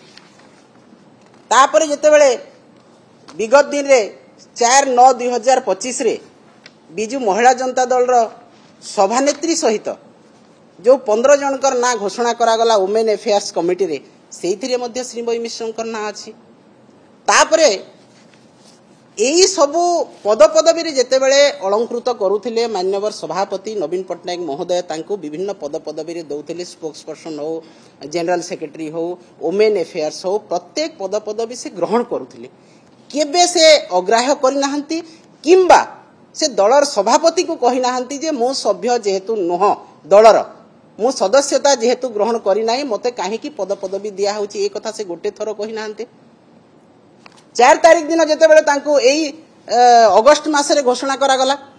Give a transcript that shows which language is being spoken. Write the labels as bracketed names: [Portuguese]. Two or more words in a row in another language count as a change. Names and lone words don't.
[Odia] ତାପର ଯେତେ ବେଳେ ବିଗତ ଦିନ ରେ 4/9/2025 ରେ ବିଜୁ ମହିଳା ଜନତା ଦଳ ର ସଭାନେତ୍ରୀ ସହିତ ଯୋ 15 ଜଣଙ୍କର ନାଁ ଘୋଷଣା କରା ଗଲା [English] women affairs committee [Odia] ରେ ସେଇଥିରେ ମଧ୍ୟ ଶ୍ରୀମୟୀ ମିଶ୍ରଙ୍କର ନାଁ ଅଛି ତାପରେ ଏଇ ସବୁ ପଦ ପଦବୀ ରେ ଯେତେ ବେଳେ ଅଳଙ୍କୃତ କରୁଥିଲେ ମାନ୍ୟବର ସଭାପତି ନବୀନ ପଟ୍ଟନାୟକ ମହୋଦୟ ତାଙ୍କୁ ବିଭିନ୍ନ ପଦ ପଦବୀ ରେ ଦେଉଥିଲେ [English] spokes person [Odia] हो [English] general secretary [Odia] हो [English] women affairs [Odia] ହୋ ପ୍ରତ୍ୟେକ ପଦ ପଦବୀ ସେ ଗ୍ରହଣ କରୁଥିଲେ କେବେ ସେ ଅଗ୍ରାହ୍ୟ କରି ନାହାନ୍ତି କିମ୍ବା ସେ ଦଳର ସଭାପତି କୁ କହି ନାହାନ୍ତି ଯେ ମୋ ସଭ୍ୟ ଯେହେତୁ ନୁହ ଦଳର ମୁଁ ସଦସ୍ୟତା ଯେହେତୁ ଗ୍ରହଣ କରି ନାହିଁ ମତେ କାହିଁ କି ପଦ ପଦବୀ ଦିଆ ହେଉଛି ଏ କଥା ସେ ଗୋଟେ ଥର କହି ନାହାନ୍ତି 4 ତାରିଖ ଦିନ ଯେତେ ବେଳେ ତାଙ୍କୁ ଏଇ ଅଗଷ୍ଟ ମାସରେ ଘୋଷଣା କରା ଗଲା